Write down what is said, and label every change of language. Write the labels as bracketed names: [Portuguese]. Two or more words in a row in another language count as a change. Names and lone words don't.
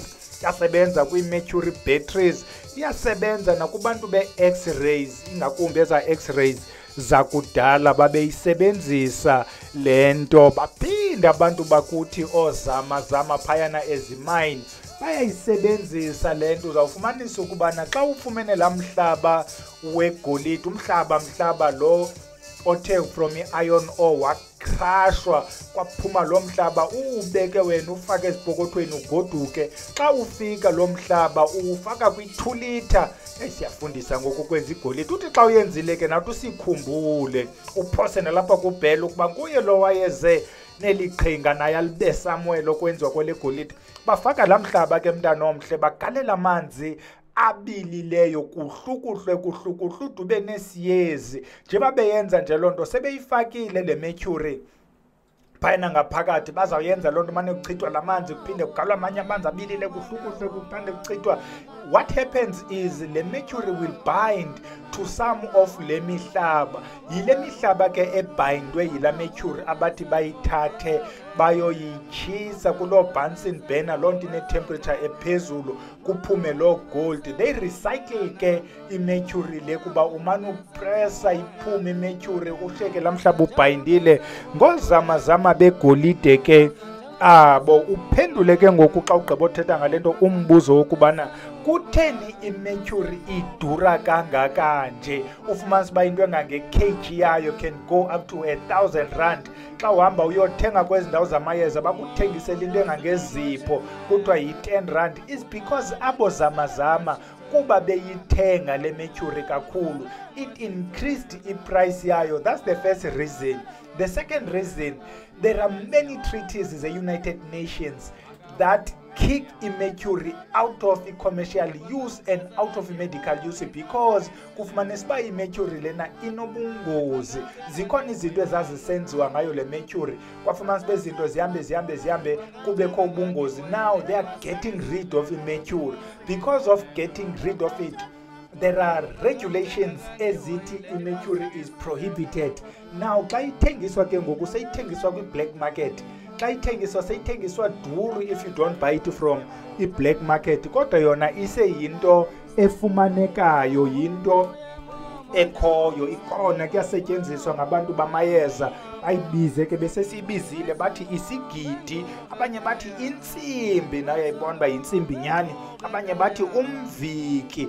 [Xhosa] Yasebenza kwii-mercury batteries, iyasebenza nakubantu be-x-rays, ingakumbi eza x-rays zakudala babeyisebenzisa le nto. Baphinde abantu bakuthi oozama-zama phayana ezimine bayayisebenzisa le nto. Uzawufumanisa ukubana xa ufumene laa mhlaba wegolide, umhlaba lo othe from i-iron ore wakrashwa kwaphuma lo mhlaba, uwubeke wena ufake ezipokothweni ugoduke. Xa ufika lo mhlaba uwufaka kwi-2 liter. Siyafundisa ngoku kwenza igolide. Uthi xa uyenzile ke nathi usikhumbule uphose nalapha kuBhele ukuba nguye lo wayeze neli qhinga naye alibe Samuel okwenziwa kwele golide. Bafaka laa mhlaba ke mntana omhle, bagalela amanzi abilileyo kuhlukuhlwe ube nesiyezi. Nje babeyenza nje loo nto sebeyifakile le mercury phayana ngaphakathi. Bazawuyenza loo nto mane kuchithwa la manzi kuphinde kugalwa amanye amanzi abilile kuhlukuhlwe kuphinde kuchithwa. [English] What happens is le mercury will bind to some of [Xhosa] le mihlaba. Yile mihlaba ke ebhayindwe yila mercury abathi bayithathe bayoyitshisa kuloo Bunsen burner, loo nto ine-temperature ephezulu, kuphume loo gold. [English] They recycle [Xhosa] ke imercury le kuba umane upressa iphume imercury usheke laa mhlaba ubhayindile. Ngoozamazama begolide ke Bo uphendule ke ngoku xa ugqiba uthetha ngalento umbuzo wokubana kutheni imercury idura kangaka nje. Ufumanisa uba into engange-kg yayo [English] can go up to 1,000 rand. [Xhosa] Xa uhamba uyothenga kwezi ndawo zamayeza bakuthengisela into engangezipho kuthiwa yi-10 rand. [English] Is because [Xhosa] abo zamazama kuba beyithenga le mercury kakhulu, [English] it increased [Xhosa] iprice yayo. [English] That's the first reason. The second reason, there are many treaties in the United Nations that kick mercury out of commercial use and out of medical use because [Xhosa] kufumanisa uba imercury lena inobungozi. Zikhona izinto ezazisenziwa ngayo le mercury kwafumanisa uba izinto zihambe kubekho ubungozi. [English] Now they are getting rid of mercury. Because of getting rid of it, there are regulations [Xhosa] ezithi imercury [English] is prohibited. [Xhosa] Now xa ithengiswa ke ngoku seyithengiswa kwi-black market. Xa ithengiswa seyithengiswa duru [English] if you don't buy it from [Xhosa] i-black market, kodwa yona iseyinto efumanekayo, yinto ekhoyo, ikhona kuyasetyenziswa ngabantu bamayeza. Bayibize ke besesiyibizile bathi isigidi, abanye bathi intsimbi, nayo yayibona uba yintsimbi nyani, abanye bathi umviki.